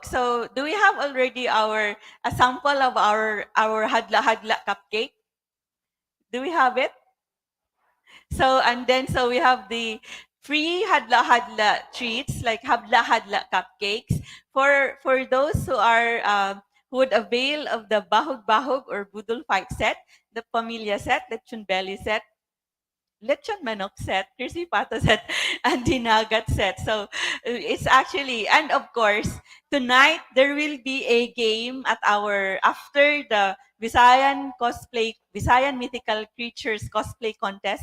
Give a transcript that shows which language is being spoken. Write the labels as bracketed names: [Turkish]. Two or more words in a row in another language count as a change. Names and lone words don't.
[English] So do we have already a sample of our 𝗬𝙘𝙘 cupcake? Do we have it? So, and then so we have the free 𝗬𝙘𝙘 treats like 𝗬𝙘𝙘 cupcakes for those who would avail of the bahog-bahog or budol fight set, the pamilya set, the chunbeli set, lechon manok set, crispy pata set, and dinagat set. So it's actually, and of course, tonight there will be a game at after the Visayan mythical creatures cosplay contest.